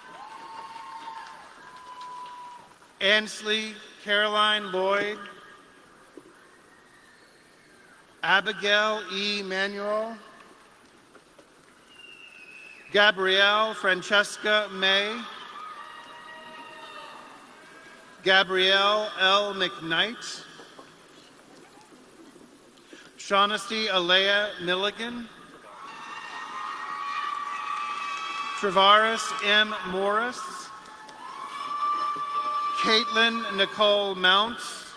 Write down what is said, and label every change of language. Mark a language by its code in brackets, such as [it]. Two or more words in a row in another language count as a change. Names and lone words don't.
[en] Ansley Caroline Lloyd. Abigail E. Manuel. Gabrielle Francesca May. Gabrielle L. McKnight. Shaughnessy Alea Milligan. Travaris M. Morris. Caitlin Nicole Mounts.